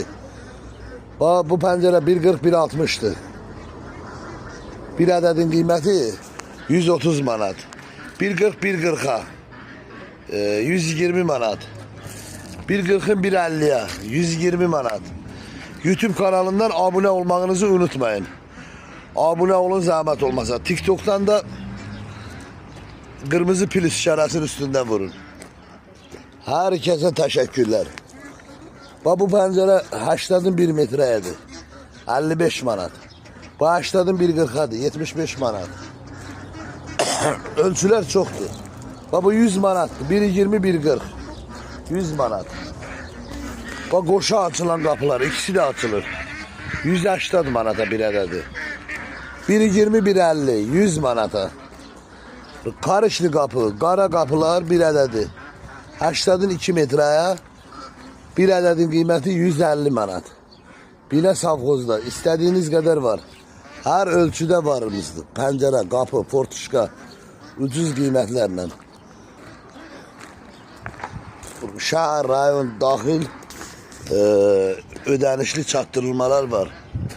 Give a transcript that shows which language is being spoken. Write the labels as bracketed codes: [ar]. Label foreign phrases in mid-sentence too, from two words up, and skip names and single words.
[az] Bax bu pəncərə 1.40 1.60'dır. Bir ədədin qiyməti 130 manat. 1.40 1.40'a 120 manat. [tr] 1.40'ın 1.50'ye 120 manat. YouTube kanalından abone olmanızı unutmayın. Abone olun zahmet olmasa. TikTok'tan da kırmızı plus işaretinin üstünden vurun. Herkese teşekkürler. Bak bu pencere 80'ın 1 metreydi. 55 manat. Bu 80'ın 1.40'adı. 75 manat. Ölçüler çoktu. Bak bu 100 manat. 1.20 1.40. 100 manat. Bak koşa açılan kapılar ikisi de açılır. [az] 180 manata bir ədədi. 1.20 1.50 100 manata. [tr] Karışlı kapı, [az] qara kapılar bir ədədi. 80'ın 2 metreye bir ədədin qiyməti 150 manat. [tr] Bina savxozda istediğiniz kadar var. Her ölçüde varımızdır. [az] Pencere, kapı, fortuşka ucuz qiymətlərlə. Şəhər, rayon, daxil ödənişli çatdırılmalar var.